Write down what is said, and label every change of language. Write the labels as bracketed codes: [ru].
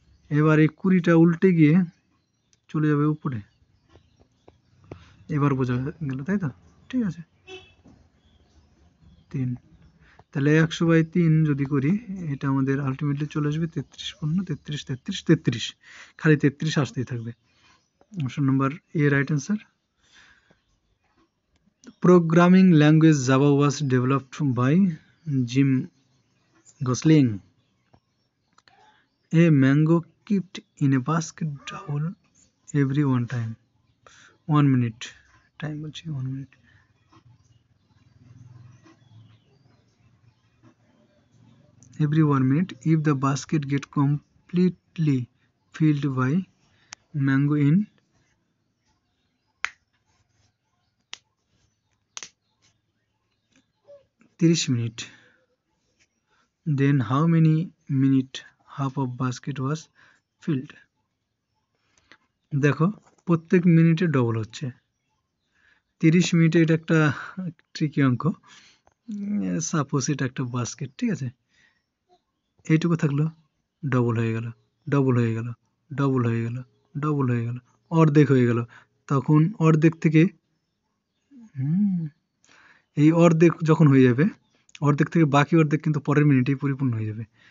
[bn] এবার এই 20টা উল্টে গিয়ে চলে যাবে উপরে, এবার বোঝা গেল তাই তো? ঠিক আছে, 3, তাহলে 100/3 যদি করি এটা আমাদের আলটিমেটলি চলে আসবে 33 পূর্ণ 33 33 33, খালি 33 আসতেই থাকবে। Option number A right answer. [en] Programming language Java was developed by Jim Gosling. A mango kept in a basket double every 1 minute. Time [bn] বলছি [en] 1 minute. Every 1 minute if the basket get completely filled by mango in 30 minutes, then how many minute half of basket was filled? [bn] দেখো প্রত্যেক মিনিটে double হচ্ছে, 30 মিনিটে, এটা একটা tricky অঙ্ক। Suppose এটা একটা বাস্কেট, ঠিক আছে, এইটুকু থাকলো, ডবল হয়ে গেল, ডবল হয়ে গেল, ডবল হয়ে গেল, ডবল হয়ে গেল, অর্ধেক হয়ে গেল, তখন অর্ধেক থেকে এই অর্ধেক যখন হয়ে যাবে, অর্ধেক থেকে বাকি অর্ধেক কিন্তু পরের মিনিটেই পরিপূর্ণ হয়ে যাবে।